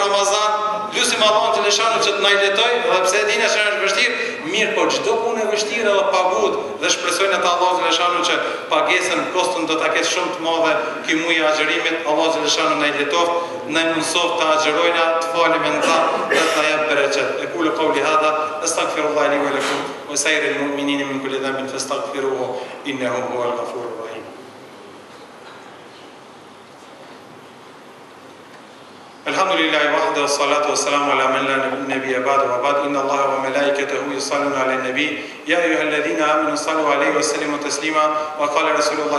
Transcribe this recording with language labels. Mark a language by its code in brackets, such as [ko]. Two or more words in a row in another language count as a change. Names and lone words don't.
[sq] Lutim Allah xhaleshanu që të na letoj, edhe pse dina se është vështirë, Mirë, po çdo punë e vështirë dhe pagut dhe shpresojnë ata Allahu xhaleshanu që pagesën kostën do ta ketë shumë të madhe ky muaj i agjërimit. Allahu xhaleshanu na i letoft, na i mundsoft të agjërojna, të falim me ta dhe të na jap bereqet. [ar] أقول قولي هذا أستغفر الله لي ولكم ولسائر المؤمنين من كل ذنب فاستغفروه إنه هو الغفور الرحيم. الحمد لله وحده والصلاة والسلام على من لا نبي بعد وبعد إن الله وملائكته يصلون على النبي يا أيها الذين آمنوا صلوا عليه وسلموا تسليما وقال رسول الله